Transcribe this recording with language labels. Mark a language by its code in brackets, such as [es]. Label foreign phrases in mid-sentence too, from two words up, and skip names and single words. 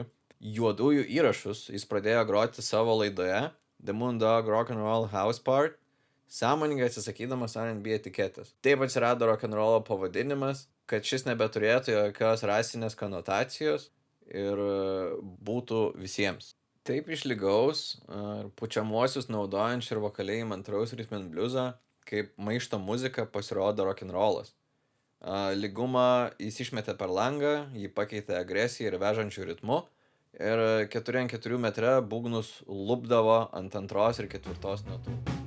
[lt] Juodųjų įrašus jis pradėjo groti savo laidoje The Moondog Rock and Roll House Part, sąmoningai atsisakydamas R&B etiketės. Taip atsirado rock'n'rollo pavadinimas, kad šis nebeturėtų jokios rasinės konotacijos ir būtų visiems. Taip išlygaus pučiamuosius naudojančių ir vokaliai įmantraus [en] rhythm and bluesą, [lt] kaip maišto muzika pasirodo rock'n'rollas. Lygumą jis išmetė per langą, jį pakeitė agresiją ir vežančių ritmu, ir 4x4 metre būgnus lupdavo ant 2 ir 4 natų.